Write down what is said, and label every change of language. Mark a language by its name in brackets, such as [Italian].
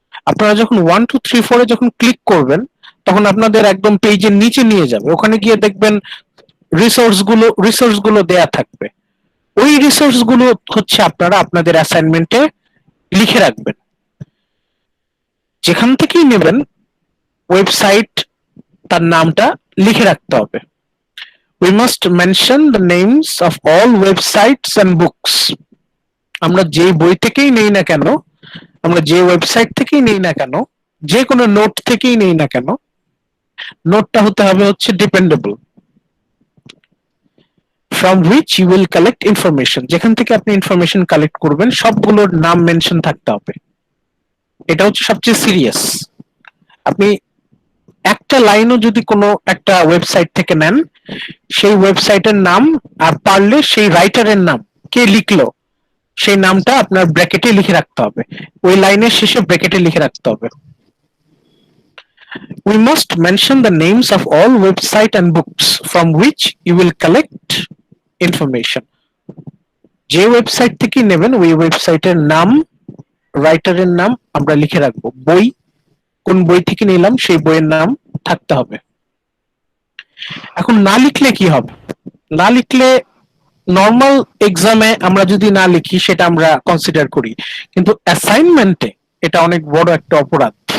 [Bangla] আপনারা যখন 1, 2, 3, 4 এ যখন ক্লিক করবেন তখন আপনাদের একদম পেজের নিচে নিয়ে যাবে, ওখানে গিয়ে দেখবেন রিসোর্স গুলো দেয়া থাকবে। ওই রিসোর্স গুলো হচ্ছে আপনারা আপনাদের অ্যাসাইনমেন্টে লিখে রাখবেন। যেখান থেকেই নেবেন ওয়েবসাইট, তার নামটা লিখে রাখতে হবে। [English] We must mention the names of all websites and books. [Bangla] আমরা যে বই থেকেই নেই না কেন, আমরা যে ওয়েবসাইট থেকেই নেই না কেন, যে কোনো নোট থেকেই নেই না কেন, নোটটা হতে হবে হচ্ছে dependable. [English] From which you will collect information, [Bangla] যেখান থেকে আপনি ইনফরমেশন কালেক্ট করবেন সবগুলোর নাম মেনশন থাকতে হবে। এটা হচ্ছে সবচেয়ে সিরিয়াস। আপনি একটা লাইনও যদি কোনো একটা ওয়েবসাইট থেকে নেন, সেই ওয়েবসাইটের নাম আর পারলে সেই রাইটারের নাম, কে লিখলো সেই নামটা আপনার ব্র্যাকেটে লিখে রাখতে হবে, ওই লাইনের শেষে ব্র্যাকেটে লিখে রাখতে হবে। [English] We must mention the names of all website and books from which you will collect information. [Bangla] যে ওয়েবসাইট থেকে নেবেন ওই ওয়েবসাইটের নাম, রাইটারের নাম আমরা লিখে রাখবো। বই, কোন বই থেকে নিলাম সেই বইয়ের নাম থাকতে হবে। এখন না লিখলে কি হবে? না লিখলে নর্মাল এক্সামে আমরা যদি না লিখি সেটা আমরা কনসিডার করি, কিন্তু অ্যাসাইনমেন্টে এটা অনেক বড় একটা অপরাধ।